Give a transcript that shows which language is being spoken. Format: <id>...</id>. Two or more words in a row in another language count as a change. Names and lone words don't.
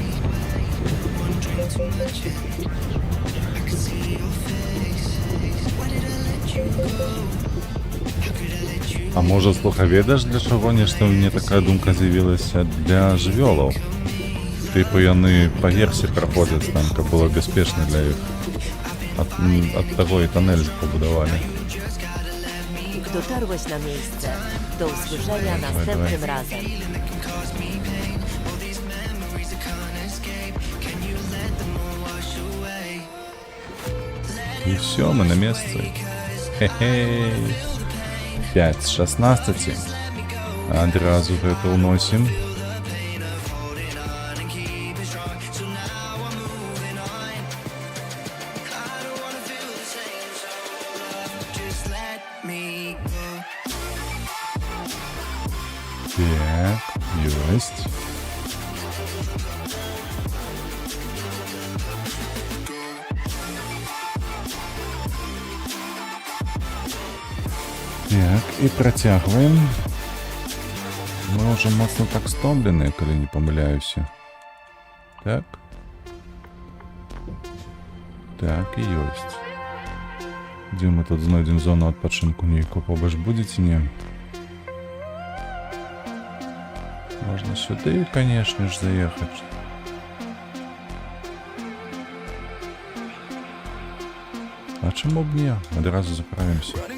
<en>One drink too much and I could see your face. Why did I let you go? How could I let you</en> <be>А може, слухай, ведаеш, для чаго нешта мне такая думка з'явілася? Для жывёлаў. Типу, яны па версе праходзяць там, каб было бяспечна для іх. Ад таго і тоннель побудавалі.</be> <pl>Dotarłeś na miejsce. Do usłyszenia następnym razem.</pl> <en>that can cause me pain? All these memories are</en> <ru>И все, мы на месте. Хе-хе. 5 с 16. Одразу это уносим. Так, есть.</ru> <be>Так, і працягваем. Мы уже моцна так стомлены, калі не памыляюся. Так. Так, і ёсць. Дзе мы тут знойдзем зону адпачынку нейкую побач будзе, не? Можна сюды,</be> <ru>конечно ж,</ru> <be>заехать.</be> <ru>А чему б не? Одразу заправимся.</ru>